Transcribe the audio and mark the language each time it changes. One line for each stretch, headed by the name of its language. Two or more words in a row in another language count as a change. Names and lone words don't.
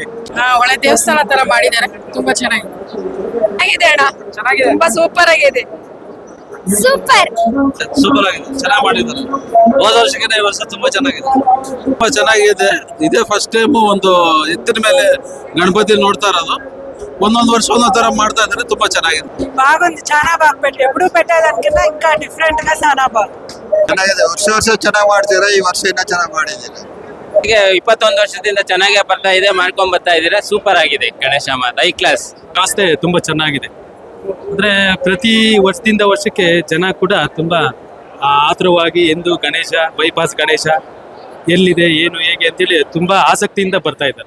Kannada: ಒಳ್ಳೆ ದೇವಸ್ಥಾನ ತರ ಮಾಡಿದ್ದಾರೆ. ತುಂಬಾ ಚೆನ್ನಾಗಿದೆ ಅಣ್ಣ. ಚೆನ್ನಾಗಿದೆ. ತುಂಬಾ ಸೂಪರ್ ಆಗಿದೆ. ಸೂಪರ್ ಆಗಿದೆ. ಚೆನ್ನಾಗಿ ಮಾಡಿದ್ದಾರೆ. ಹೋದ ವರ್ಷಕ್ಕಿಂತ ಈ ವರ್ಷ ತುಂಬಾ ಚೆನ್ನಾಗಿದೆ. ತುಂಬಾ ಚೆನ್ನಾಗಿದೆ. ಇದೇ
English: first time
Kannada: ಒಂದು ಎತ್ತಿನ ಮೇಲೆ ಗಣಪತಿ ನೋಡ್ತಾ ಇರೋದು. ಒಂದೊಂದು ವರ್ಷ ಒಂದೊಂದು ತರ ಮಾಡ್ತಾ ಇದ್ದಾರೆ. ತುಂಬಾ ಚೆನ್ನಾಗಿದೆ.
Telugu: బాగుంది. చాలా బాగా పెట్టారు. ఎప్పుడు పెట్టేదానికన్నా ఇంకా డిఫరెంట్ గా చాలా బాగుంది.
Kannada: ಚೆನ್ನಾಗಿದೆ. ವರ್ಷ ಚೆನ್ನಾಗಿ ಮಾಡ್ತೀರಾ. ಈ ವರ್ಷ ಇನ್ನ ಚೆನ್ನಾಗಿ ಮಾಡಿದ್ದೀರಾ. ಹೀಗೆ 21 ವರ್ಷದಿಂದ ಚೆನ್ನಾಗಿ ಬರ್ತಾ ಇದೆ, ಮಾಡ್ಕೊಂಡ್ ಬರ್ತಾ ಇದೀರಾ. ಸೂಪರ್ ಆಗಿದೆ ಗಣೇಶ ಮಾತ.
English: high class
Kannada: ವ್ಯವಸ್ಥೆ ತುಂಬಾ ಚೆನ್ನಾಗಿದೆ. ಅಂದ್ರೆ ಪ್ರತಿ ವರ್ಷದಿಂದ ವರ್ಷಕ್ಕೆ ಜನ ಕೂಡ ತುಂಬಾ ಆತುರವಾಗಿ ಎಂದು ಗಣೇಶ, ಬೈಪಾಸ್ ಗಣೇಶ ಎಲ್ಲಿದೆ ಏನು ಹೇಗೆ ಅಂತೇಳಿ ತುಂಬಾ ಆಸಕ್ತಿಯಿಂದ ಬರ್ತಾ ಇದ್ದಾರೆ.